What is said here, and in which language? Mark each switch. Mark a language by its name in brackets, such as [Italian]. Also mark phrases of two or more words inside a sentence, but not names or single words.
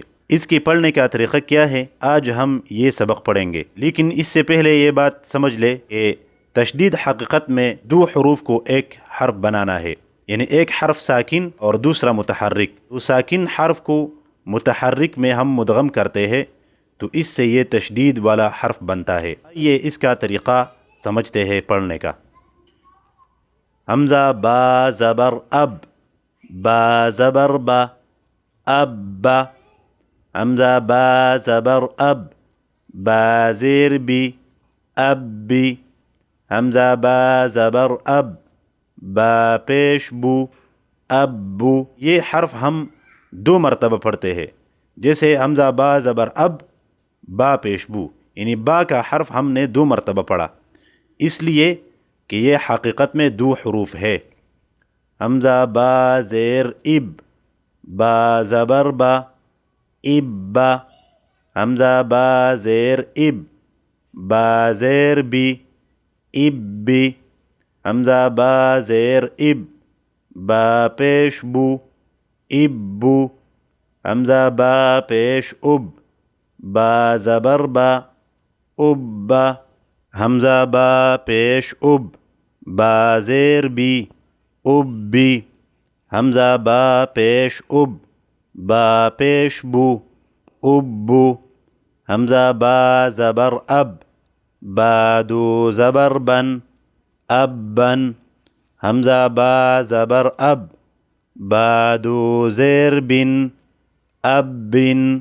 [Urdu] اس کی پڑھنے کا طریقہ کیا ہے، آج ہم یہ سبق پڑھیں گے، لیکن اس سے پہلے یہ بات سمجھ لے کہ تشدید حقیقت میں دو حروف کو ایک حرف بنانا ہے، یعنی ایک حرف ساکن اور دوسرا متحرک۔ تو ساکن حرف کو متحرک میں ہم مدغم کرتے ہیں تو اس سے یہ تشدید والا حرف بنتا ہے۔ یہ اس کا طریقہ سمجھتے ہیں پڑھنے کا۔ حمزہ با زبر اب، با زبر با، اب با۔ حمزہ با زبر اب، با زیر بی، اب بی۔ حمزہ با زبر اب، با پیش بو، اب بو۔ یہ حرف ہم 2 مرتبہ پڑھتے ہیں، جیسے حمزہ با زبر اب، با پیش بو، یعنی با کا حرف ہم نے 2 مرتبہ پڑھا، اس لیے کہ یہ حقیقت میں 2 حروف ہے۔ حمزہ با زیر اب، با زبر با، اب با۔ حمزہ با زیر اب، با زیر بی، اب بی۔ حمزہ با زیر اب، با پیش بو، اب بو۔ حمزہ با پیش اب، با زبر با، اب با۔ حمزہ با پیش اب، با زیر بی، اب بی۔ حمزہ با پیش اب، با پیش بو، اب بو۔ حمزہ با زبر اب، با دو زبر بن، اب بن۔ حمزہ با زبر اب، با دو زیر بن، اب بن۔